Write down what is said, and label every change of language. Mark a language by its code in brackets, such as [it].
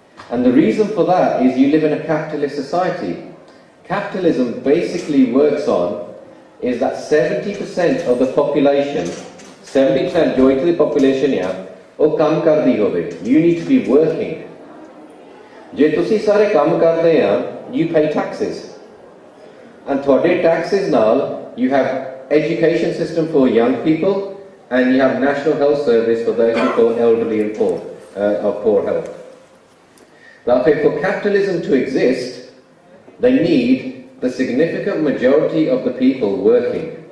[en] And the reason for that is you live in a capitalist society. Capitalism basically works on is that 70% of the population, 70% joy to the population ya, [pa] ਉਹ ਕੰਮ ਕਰਦੀ ਹੋਵੇ. [en] You need to be working. [pa] ਜੇ ਤੁਸੀਂ ਸਾਰੇ ਕੰਮ ਕਰਦੇ ਆ, [en] you pay taxes. And [pa] ਤੁਹਾਡੇ [en] taxes [pa] ਨਾਲ [en] you have education system for young people and you have national health service for those who are elderly and poor, of poor health. Now, for capitalism to exist, they need the significant majority of the people working.